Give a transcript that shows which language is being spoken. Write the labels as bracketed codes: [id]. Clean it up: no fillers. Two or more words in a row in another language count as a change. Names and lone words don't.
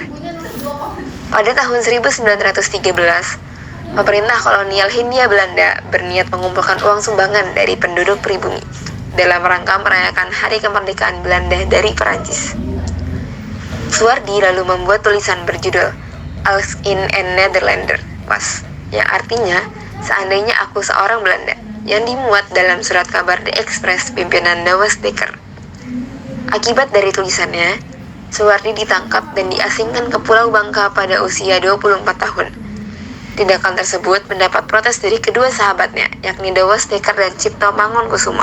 [id] Pada tahun 1913, pemerintah kolonial Hindia Belanda berniat mengumpulkan uang sumbangan dari penduduk pribumi dalam rangka merayakan Hari Kemerdekaan Belanda dari Perancis. Suwardi lalu membuat tulisan berjudul [nl] Als in een Nederlander was, [id] yang artinya seandainya aku seorang Belanda, yang dimuat dalam surat kabar The Express pimpinan Douwes Dekker. Akibat dari tulisannya, Suwardi ditangkap dan diasingkan ke Pulau Bangka pada usia 24 tahun. Tindakan tersebut mendapat protes dari kedua sahabatnya, yakni Douwes Dekker dan Cipto Mangunkusumo.